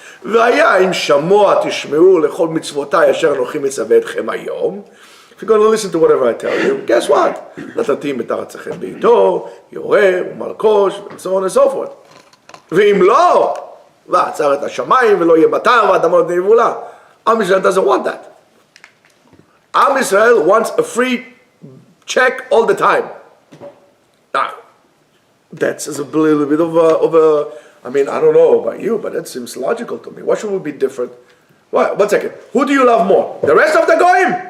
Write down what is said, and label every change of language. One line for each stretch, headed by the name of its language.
Hebrew: והיה אם שמוע תשמעו לכל מצוותיי אשר אנוכי מצווה אתכם היום.
English: If you're going to listen to whatever I tell you, guess what?
Hebrew: נתתי מתרצכם בעיתו, יורה ומלקוש,
English: and so on and so forth.
Hebrew: ואם לא, ועצר את השמיים ולא יהיה מטר ואדמות נבולה.
English: Am Israel doesn't want that. Am Israel wants a free check all the time. Now, that's a little bit of a I don't know about you, but it seems logical to me. Why should we be different? What? 1 second. Who do you love more? The rest of the goyim?